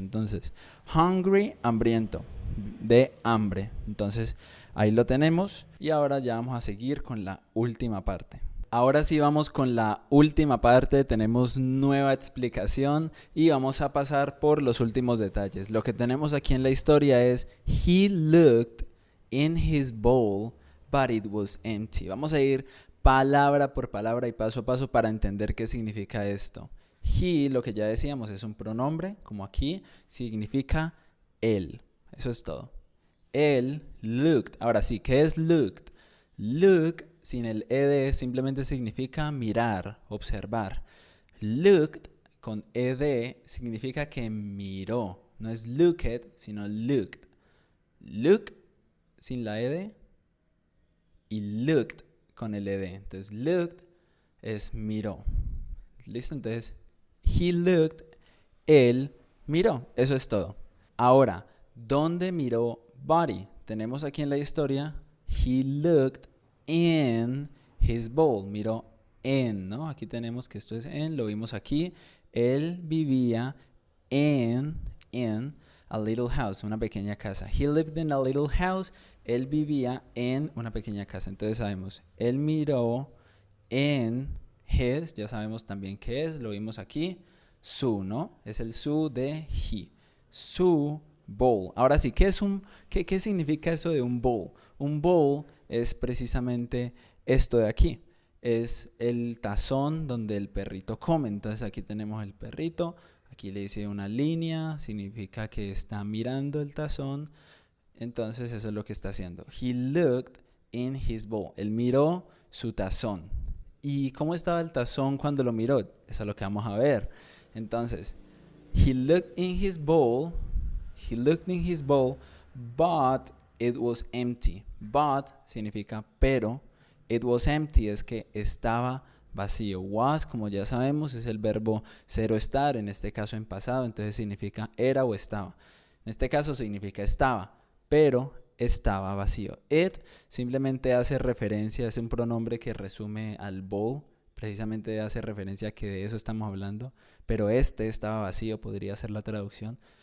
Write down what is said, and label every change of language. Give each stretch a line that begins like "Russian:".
Spanish: Entonces, hungry, hambriento, de hambre. Entonces, ahí lo tenemos. Y ahora ya vamos a seguir con la última parte. Ahora sí vamos con la última parte, tenemos nueva explicación y vamos a pasar por los últimos detalles. Lo que tenemos aquí en la historia es
English: he looked in his bowl, but it was empty.
Spanish: Vamos a ir palabra por palabra y paso a paso para entender qué significa esto. He, lo que ya decíamos, es un pronombre, como aquí, significa él. Eso es todo. Él looked. Ahora sí, ¿qué es looked? Look sin el ed simplemente significa mirar, observar. Looked con ed significa que miró. No es looked, sino looked. Look sin la ed y looked con el ed. Entonces, looked es miró. ¿Listo? Entonces,
English: he looked,
Spanish: él miró. Eso es todo. Ahora, ¿dónde miró Buddy? Tenemos aquí en la historia,
English: he looked in his bowl.
Spanish: Miró en, ¿no? Aquí tenemos que esto es en, lo vimos aquí. Él vivía
English: in a little house,
Spanish: una pequeña casa.
English: He lived in a little house.
Spanish: Él vivía en una pequeña casa. Entonces sabemos, él miró en his, ya sabemos también qué es, lo vimos aquí. Su, ¿no? Es el su de he. Su bowl. Ahora sí, ¿qué significa eso de un bowl? Un bowl es precisamente esto de aquí. Es el tazón donde el perrito come. Entonces aquí tenemos el perrito. Aquí le hice una línea. Significa que está mirando el tazón. Entonces eso es lo que está haciendo.
English: He looked in his bowl.
Spanish: Él miró su tazón. ¿Y cómo estaba el tazón cuando lo miró? Eso es lo que vamos a ver. Entonces,
English: he looked in his bowl. He looked in his bowl, but it was empty.
Spanish: But significa pero.
English: It was empty
Spanish: es que estaba vacío. Was, como ya sabemos, es el verbo ser o estar, en este caso en pasado, entonces significa era o estaba. En este caso significa estaba, pero estaba vacío. It simplemente hace referencia, es un pronombre que resume al bowl, precisamente hace referencia a que de eso estamos hablando, pero este estaba vacío, podría ser la traducción.